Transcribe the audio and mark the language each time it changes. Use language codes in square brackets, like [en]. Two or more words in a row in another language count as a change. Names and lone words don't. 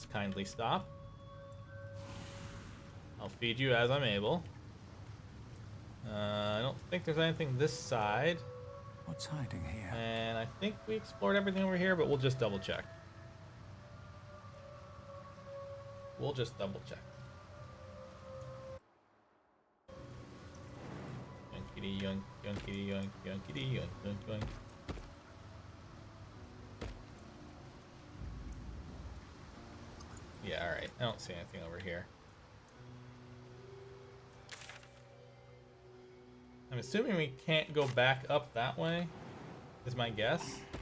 [en] Kindly stop. I'll feed you as I'm able. I don't think there's anything this side. What's hiding here? And I think we explored everything over here, but we'll just double check. We'll just double check. Yoinkity yoink, yoinkity yoink, yoinkity yoink, yoink, yoink. Yeah, alright. I don't see anything over here. I'm assuming we can't go back up that way, is my guess.